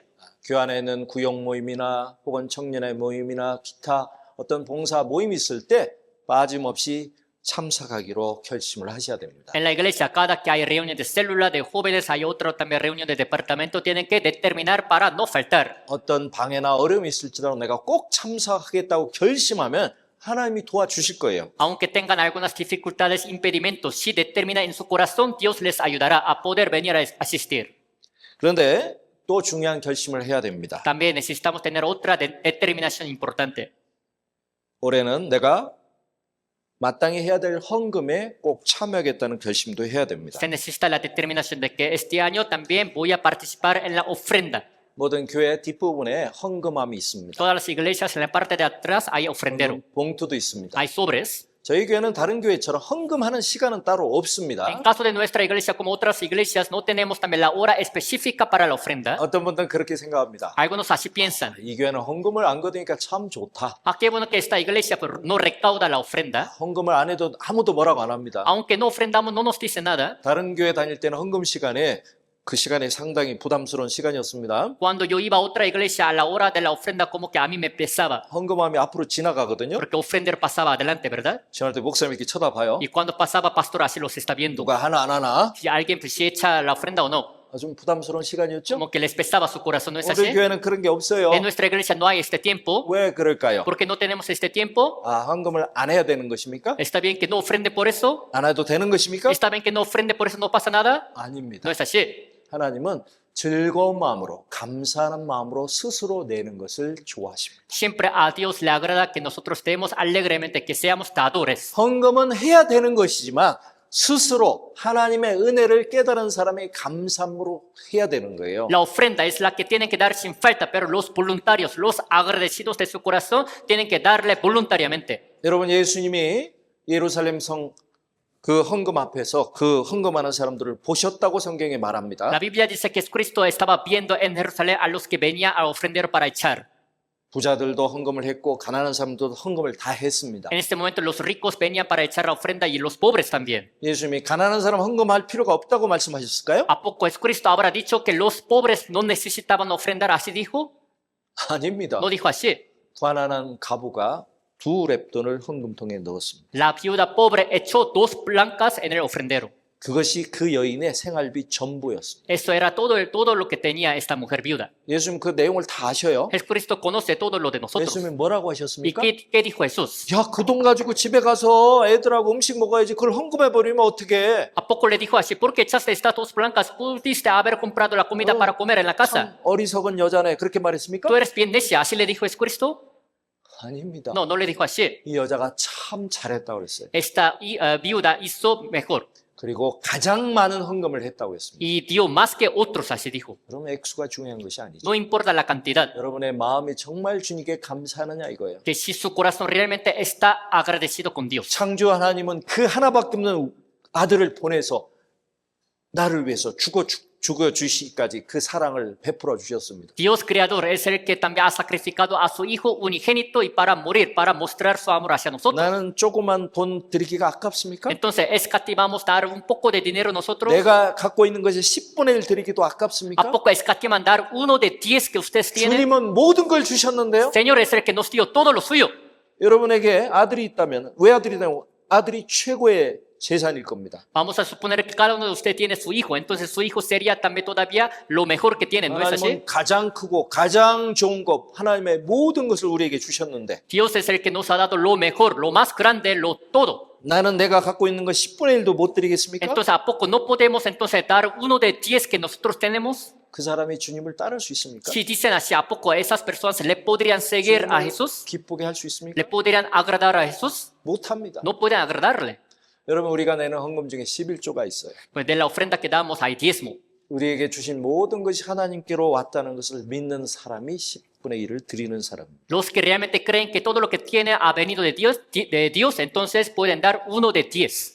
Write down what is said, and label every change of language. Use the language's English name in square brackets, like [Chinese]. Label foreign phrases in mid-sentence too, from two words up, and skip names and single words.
[Korean] 교회 안에 있는 구역 모임이나 혹은 청년의 모임이나 기타 어떤 봉사 모임이 있을 때 빠짐없이 참석하기로 결심을 하셔야 됩니다. [Spanish] En la iglesia, cada que hay reunión de célula, de jóvenes, hay otra también reunión de departamento, tienen que determinar para no faltar. [Korean] 어떤 방해나 어려움이 있을지라도 내가 꼭 참석하겠다고 결심하면 하나님이 도와주실 거예요. [Spanish] Aunque tengan algunas dificultades, impedimentos, si determina en su corazón, Dios les ayudará a poder venir a asistir. [Korean] 그런데 또 중요한 결심을 해야 됩니다. [Spanish] También necesitamos tener otra determinación importante. [Korean] 올해는 내가 마땅히 해야 될 헌금에 꼭 참여하겠다는 결심도 해야 됩니다. [Spanish] Se necesita la determinación de que este año también voy a participar en la ofrenda. [Korean] 모든 교회 뒷부분에 헌금함이 있습니다. [Spanish] Todas las iglesias en la parte de atrás hay ofrendero, [Korean] 봉투도 있습니다. [Spanish] hay sobres. [Korean] 저희 교회는 다른 교회처럼 헌금하는 시간은 따로 없습니다. [Spanish] En caso de nuestra iglesia, como otras iglesias, no tenemos también la hora específica para la ofrenda. [Korean] 어떤 분들은 그렇게 생각합니다. [Spanish] Algunos así piensan. [Korean] 이 교회는 헌금을 안 거두니까 참 좋다. [Spanish] Ah, qué bueno que esta iglesia pues, no recauda la ofrenda. [Korean] 헌금을 안 해도 아무도 뭐라고 안 합니다. [Spanish] Aunque no ofrendamos, no nos dice nada. [Korean] 다른 교회 다닐 때는 헌금 시간에 그 시간이 상당히 부담스러운 시간이었습니다. [Spanish] Cuando yo iba a otra iglesia, a la hora de la ofrenda, como que a mí me pesaba. [Korean] 헌금함이 앞으로 지나가거든요. [Spanish] Porque ofrender pasaba adelante, ¿verdad? [Korean] 지날 때 목사님 이렇게 쳐다봐요. [Spanish] Y cuando pasaba, pastor así los está viendo. [Korean] 누가 하나 안 하나? [Spanish] Si alguien pues, si echa la ofrenda o no. [Korean] 좀 부담스러운 시간이었죠? [Spanish] Como que les pesaba su corazón, ¿no es [Korean] 우리 [Spanish] así? [Korean] 교회는 그런 게 없어요. [Spanish] En nuestra iglesia no hay este tiempo. [Korean] 왜 그럴까요? [Spanish] ¿Por qué no tenemos este tiempo? [Korean] 헌금을 안 해야 되는 것입니까? [Spanish] ¿Está bien que no ofrende por eso? [Korean] 안 해도 되는 것입니까? [Spanish] ¿Está bien que no ofrende por eso no pasa nada? [Korean] 아닙니다. [Spanish] No es así. [Korean] 하나님은 즐거운 마음으로 감사하는 마음으로 스스로 내는 것을 좋아하십니다. [Spanish] Siempre a Dios le agrada que nosotros demos alegremente, que seamos dadores. [Korean] 헌금은 해야 되는 것이지만 스스로 하나님의 은혜를 깨달은 사람의 감사함으로 해야 되는 거예요. [Spanish] La ofrenda es la que tienen que dar sin falta, pero los voluntarios, los agradecidos de su corazón, tienen que darle voluntariamente. [Korean] 여러분 예수님이 예루살렘 성 그 헌금 앞에서 그 헌금하는 사람들을 보셨다고 성경에 말합니다. [Spanish] La Biblia dice que Cristo estaba viendo en Jerusalén a los que venían a ofrender para echar. [Korean] 부자들도 헌금을 했고 가난한 사람들도 헌금을 다 했습니다. [Spanish] En este momento los ricos venían para echar la ofrenda y los pobres también. [Korean] 예수님이 가난한 사람 헌금할 필요가 없다고 말씀하셨을까요? [Spanish] ¿A poco es Cristo habrá dicho que los pobres no necesitaban ofrendar? ¿Así dijo? [Korean] 아닙니다. [Spanish] No dijo así. [Korean] 가난한 가부가 2렙돈을 헌금통에 넣었습니다. [Spanish] La viuda pobre echó 2 blancas en el ofrendero. [Korean] 그것이 그 여인의 생활비 전부였습니다. [Spanish] Eso era todo lo que tenía esta mujer viuda. [Korean] 예수님 그 내용을 다 아셔요. [Spanish] Jesucristo conoce todo lo de nosotros. [Korean] 예수님이 뭐라고 [Spanish] ¿Y [Korean] 하셨습니까? [Spanish] qué dijo Jesús? [Korean] 야, 그 돈 가지고 집에 가서 애들하고 음식 먹어야지. 그걸 헌금해 버리면 어떡해? [Spanish] ¿A poco le dijo así? ¿Por qué echaste estas 2 blancas? Pudiste haber comprado la comida para comer en la casa. [Korean] 참 어리석은 여자네. 그렇게 말했습니까? [Spanish] ¿Tú eres bien necia? ¿Así le dijo Jesucristo? [Korean] 아닙니다. [Spanish] No, no le dijo así. [Korean] 이 여자가 참 잘했다고 그랬어요. [Spanish] Esta viuda hizo mejor [Korean] 그리고 가장 많은 헌금을 했다고 했습니다. [Spanish] y dio más que otros, así dijo. [Korean] 그럼 액수가 중요한 것이 아니죠. [Spanish] No importa la cantidad, [Korean] 여러분의 마음이 정말 주님께 감사하느냐 이거예요. [Spanish] que si su corazón realmente está agradecido con Dios. [Korean] 창조 하나님은 그 하나밖에 없는 아들을 보내서 나를 위해서 죽어주시기까지 그 사랑을 베풀어 주셨습니다. [Spanish] Dios creador es el que también ha sacrificado a su Hijo unigénito y para morir, para mostrar su amor hacia nosotros. [Korean] 나는 조그만 돈 드리기가 아깝습니까? [Spanish] Entonces, ¿escatimamos dar un poco de dinero nosotros? [Korean] 내가 갖고 있는 것의 10분의 1 드리기도 [Spanish] ¿A [Korean] 아깝습니까? [Spanish] poco escatiman dar 1/10 que ustedes tienen? [Korean] 주님은 모든 걸 주셨는데요. [Spanish] Señor es el que nos dio todo lo suyo. [Korean] 여러분에게 아들이 있다면 왜 아들이냐면 아들이 최고의 재산일 겁니다. [Spanish] Vamos a suponer que cada uno de ustedes tiene su hijo, entonces su hijo sería también todavía lo mejor que tienen, ¿no es así? [Korean] 하나님은 가장 크고 가장 좋은 것, 하나님의 모든 것을 우리에게 주셨는데 [Spanish] Dios es el que nos ha dado lo mejor, lo más grande, lo todo. [Korean] 나는 내가 갖고 있는 것 10분의 1도 못 드리겠습니까? [Spanish] Entonces, ¿a poco no podemos entonces dar 1/10 que nosotros tenemos? [Korean] 그 사람이 주님을 따를 수 있습니까? [Spanish] Si dicen así, ¿a poco esas personas le podrían seguir a Jesús? [Korean] 기쁘게 할 수 있습니까? [Spanish] ¿Le podrían agradar a Jesús? [Korean] 못합니다. [Spanish] No pueden agradarle. [Korean] 여러분 우리가 내는 헌금 중에 11조가 있어요. [Spanish] Pues de la ofrenda que damos hay diezmo. [Korean] 우리에게 주신 모든 것이 하나님께로 왔다는 것을 믿는 사람이 10분의 1을 드리는 사람입니다. [Spanish] Los que realmente creen que todo lo que tiene ha venido de Dios, entonces pueden dar 1/10.